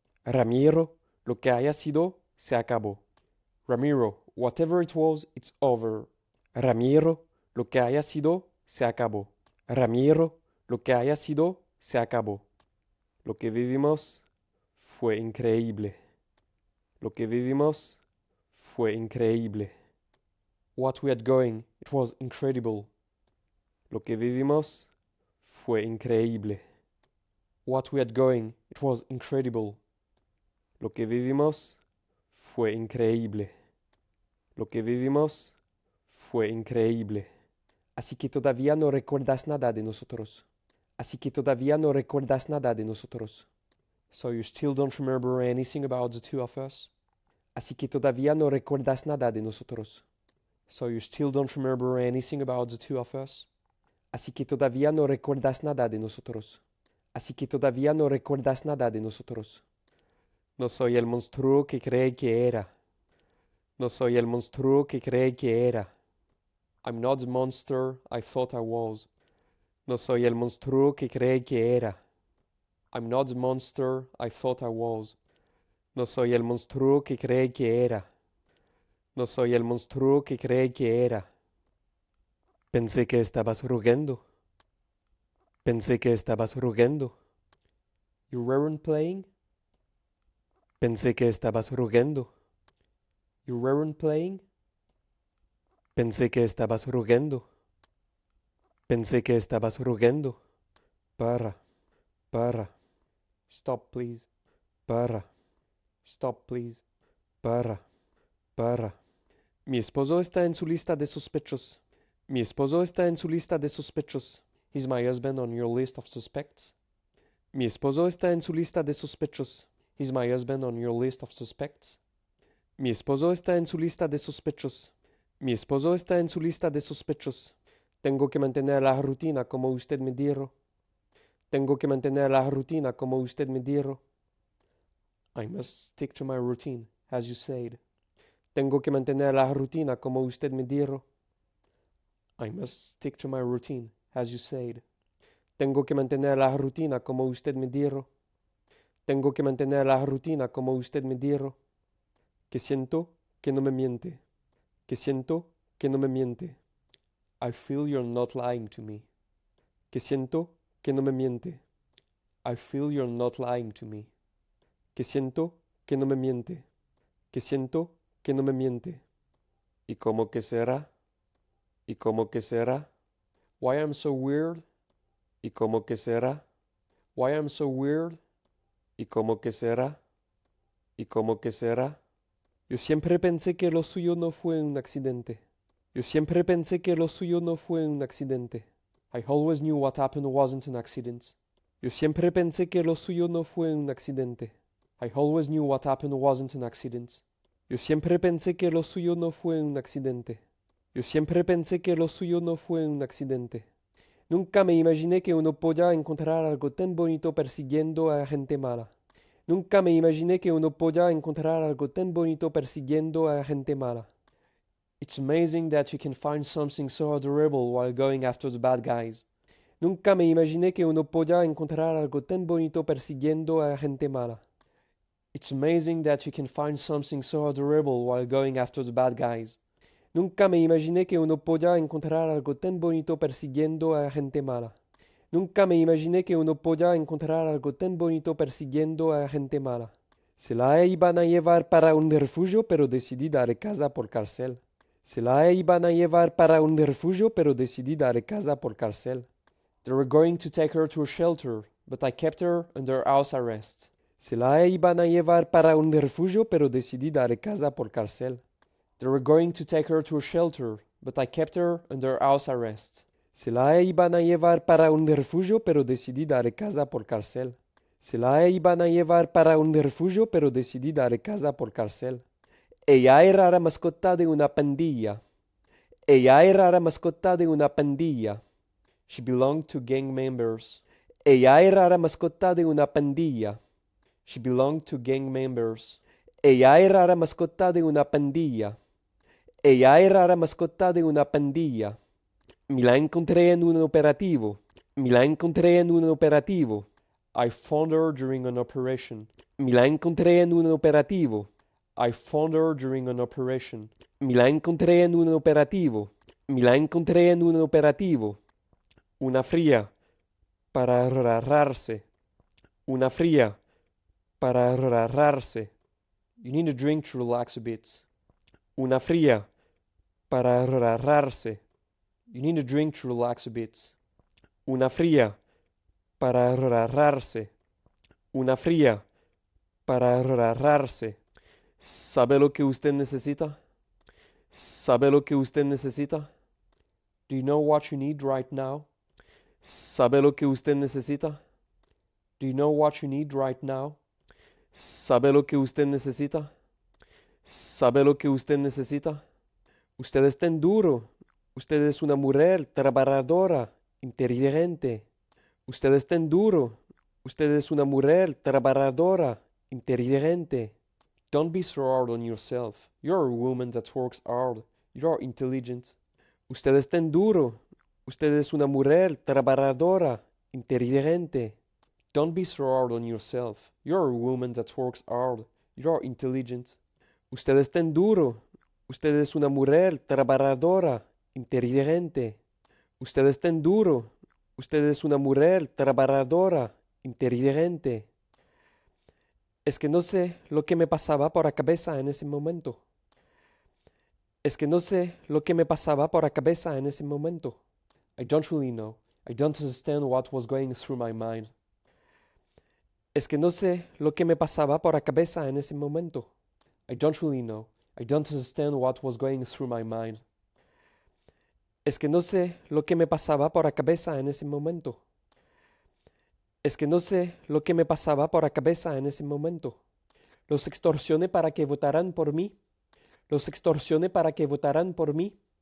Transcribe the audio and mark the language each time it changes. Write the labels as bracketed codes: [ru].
[es] Ramiro, lo que haya sido, se acabó. [en] Ramiro, whatever it was, it's over. [es] Ramiro, lo que haya sido, se acabó. Ramiro, lo que haya sido, se acabó. Lo que vivimos fue increíble. Lo que vivimos fue increíble. [en] What we had going, it was incredible. [es] Lo que vivimos fue increíble. [en] What we had going, it was incredible. [es] Lo que vivimos fue increíble. Lo que vivimos fue increíble. Así que todavía no recuerdas nada de nosotros. Así que todavía no recuerdas nada de nosotros. [en] So you still don't remember anything about the two of us? [es] Así que todavía no recuerdas nada de nosotros. [en] So you still don't remember anything about the two of us? [es] Así que todavía no recuerdas nada de nosotros. Así que todavía no recuerdas nada de nosotros. No soy el monstruo que cree que era. No soy el monstruo que cree que era. [en] I'm not the monster I thought I was. [es] No soy el monstruo que cree que era. [en] I'm not the monster I thought I was. [es] No soy el monstruo que cree que era. No soy el monstruo que cree que era. Pensé que estabas rugendo. Pensé que estabas rugendo. [en] You weren't playing? [es] Pensé que estabas rugendo. [en] You weren't playing? [es] Pensé que estabas rugendo. Pensé que estabas rugendo. Para. [en] Stop, please. [es] Para. [en] Stop, please. [es] Para. Mi esposo está en su lista de sospechosos. Mi esposo está en su lista de sospechosos. [en] Is my husband on your list of suspects? [es] Mi esposo está en su lista de sospechosos. [en] Is my husband on your list of suspects? [es] Mi esposo está en su lista de sospechosos. Mi esposo está en su lista de sospechosos. Tengo que mantener la rutina como usted me dijo. Tengo que mantener la rutina como usted me dijo. [en] I must stick to my routine, as you said. [es] Tengo que mantener la rutina como usted me dijo. [en] I must stick to my routine, as you said. [es] Tengo que mantener la rutina como usted me dijo. Tengo que mantener la rutina como usted me dijo. Que siento que no me miente. Que siento que no me miente. [en] I feel you're not lying to me. [es] Que siento que no me miente. [en] I feel you're not lying to me. [es] Que siento que no me miente. Que siento que no me miente. ¿Y cómo que será? ¿Y cómo que será? [en] Why I'm so weird? [es] ¿Y cómo que será? [en] Why I'm so weird? [es] ¿Y cómo que será? ¿Y cómo que será? Yo siempre pensé que lo suyo no fue un accidente. Yo siempre pensé que lo suyo no fue un accidente. [en] I always knew what happened wasn't an accident. [es] Yo siempre pensé que lo suyo no fue un accidente. [en] I always knew what happened wasn't an accident. [es] Yo siempre pensé que lo suyo no fue un accidente. Yo siempre pensé que lo suyo no fue un accidente. Nunca me imaginé que uno podía encontrar algo tan bonito persiguiendo a gente mala. Nunca me imaginé que uno podía encontrar algo tan bonito persiguiendo a gente mala. [en] It's amazing that you can find something so adorable while going after the bad guys. [es] Nunca me imaginé que uno podía encontrar algo tan bonito persiguiendo a gente mala. [en] It's amazing that you can find something so adorable while going after the bad guys. [es] Nunca me imaginé que uno podía encontrar algo tan bonito persiguiendo a gente mala. Nunca me imaginé que uno podía encontrar algo tan bonito persiguiendo a gente mala. Se la iban a llevar para un refugio, pero decidí dar casa por cárcel. Se la iban a llevar para un refugio, pero decidí dar casa por cárcel. [en] They were going to take her to a shelter, but I kept her under house arrest. [es] Se la iban a llevar para un refugio, pero decidí dar casa por cárcel. [en] They were going to take her to a shelter, but I kept her under house arrest. [es] Se la iban a llevar para un refugio, pero decidí dar casa por cárcel. Se la iban a llevar para un refugio, pero decidí dar casa por cárcel. Ella era la mascota de una pandilla. Ella era la mascota de una pandilla. [en] She belonged to gang members. [es] Ella era la mascota de una pandilla. [en] She belonged to gang members. [es] Ella era la mascota de una pandilla. Ella era la mascota de una pandilla. Me la encontré en un operativo. Me la encontré en un operativo. [en] I found her during an operation. [es] Me la encontré en un operativo. [en] I found her during an operation. [es] Me la encontré en un operativo. Me la encontré en un operativo. Una fría para arrarse. Una fría para arrarse. [en] You need a drink to relax a bit. [es] Una fría para arrarse. [en] You need a drink to relax a bit. [es] Una fría para arrarse. Una fría para arrarse. ¿Sabe lo que usted necesita? ¿Sabe lo que usted necesita? [en] Do you know what you need right now? [es] ¿Sabe lo que usted necesita? [en] Do you know what you need right now? [es] ¿Sabe lo que usted necesita? ¿Sabe lo que usted necesita? Usted es tan duro. Usted es una mujer trabajadora, inteligente. Usted es tan duro. Usted es una mujer trabajadora, inteligente. [en] Don't be so hard on yourself. You're a woman that works hard. You're intelligent. [es] Usted es tan duro. Usted es una mujer trabajadora, inteligente. [en] Don't be so hard on yourself. You're a woman that works hard. You're intelligent. [es] Usted es tan duro. Usted es una mujer trabajadora, inteligente. Usted es tan duro. Usted es una mujer trabajadora, inteligente. Es que no sé lo que me pasaba por la cabeza en ese momento. Es que no sé lo que me pasaba por la cabeza en ese momento. [en] I don't really know. I don't understand what was going through my mind. [es] Es que no sé lo que me pasaba por la cabeza en ese momento. [en] I don't really know. I don't understand what was going through my mind. [es] Es que no sé lo que me pasaba por la cabeza en ese momento. Es que no sé lo que me pasaba por la cabeza en ese momento. Los extorsioné para que votaran por mí. Los extorsioné para que votaran por mí.